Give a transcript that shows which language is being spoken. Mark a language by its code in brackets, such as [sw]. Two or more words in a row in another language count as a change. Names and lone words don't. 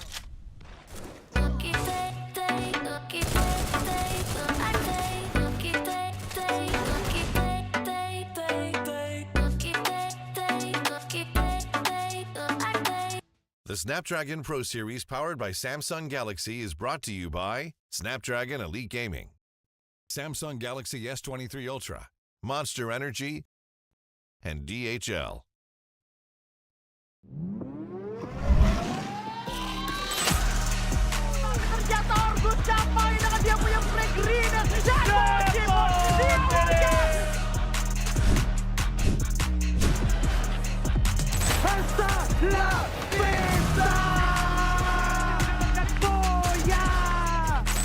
[en] Lucky day, lucky day, lucky day, lucky day, lucky day, lucky day. The Snapdragon Pro Series powered by Samsung Galaxy is brought to you by Snapdragon Elite Gaming, Samsung Galaxy S23 Ultra, Monster Energy, and DHL. [id] Ternyata Orgus capai dengan dia punya [en] flag green [id] dan [es] Hasta la vista! Boya!